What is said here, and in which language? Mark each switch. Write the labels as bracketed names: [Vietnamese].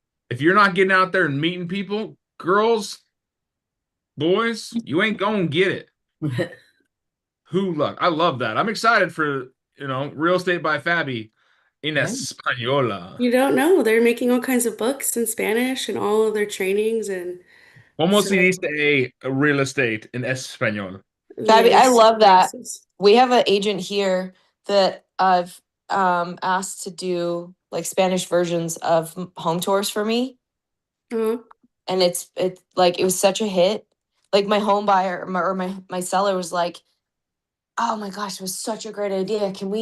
[English] If you're not getting out there and meeting people, girls, boys, you ain't gonna get it. Who luck. I love that. I'm excited for, Real Estate by Fabi in Española. You don't know. They're making all kinds of books in Spanish and all of their trainings and [Spanish] ¿Cómo se dice real estate [English] in [Spanish] español? [English] Fabi, I love that. We have an agent here that asked to do like Spanish versions of home tours for me, Uh-huh. and it's like it was such a hit. Like my home buyer or my seller was like, "Oh my gosh, it was such a great idea.